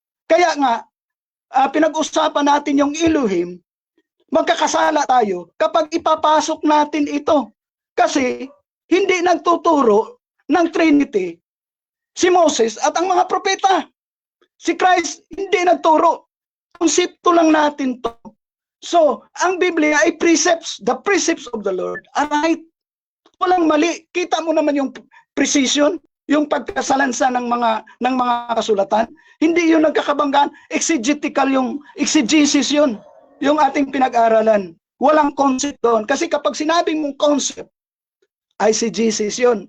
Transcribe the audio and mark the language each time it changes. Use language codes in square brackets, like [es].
[tl] Kaya nga, pinag-usapan natin yung Elohim, magkakasala tayo kapag ipapasok natin ito. Kasi, hindi nagtuturo ng Trinity si Moses at ang mga propeta. Si Christ hindi nagturo. Konsepto lang natin to. So, ang Biblia ay precepts. [en] The precepts of the Lord are right. [tl] Walang mali. Kita mo naman yung precision, yung pagkasalansa ng mga kasulatan. Hindi yun nagkakabanggaan. Exegetical yung exegesis yun. Yung ating pinag-aralan. Walang concept doon. Kasi kapag sinabing mong concept, eisegesis yun.